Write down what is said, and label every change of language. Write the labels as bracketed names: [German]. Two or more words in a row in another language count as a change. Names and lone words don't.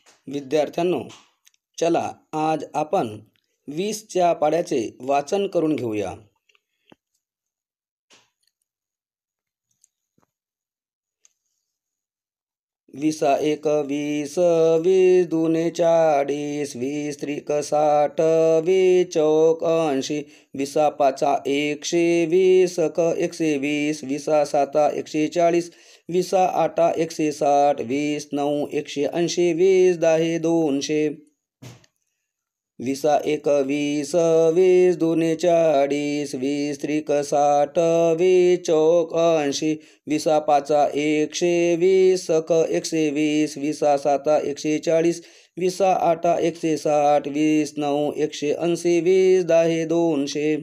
[Marathi] विद्यार्थ्यांनो, चला आज आपण 20च्या पाढ्याचे वाचन करून घेऊया. विसा एक 20, 20 दुने 40, 20 त्रिक 60, 20 चौक 80, विसा पाचा 100, 20 क 120, विसा साता 140, विसा आठा 160, 20 9 180, 20 10 200. विसा एक 20, 20 दुने 40, 20 त्रिक 60, 20 चौक 80, विसा पाचा 100, 20 क 120, विसा साता 140, विसा आठा 160, 20 9 180, 20 10 200.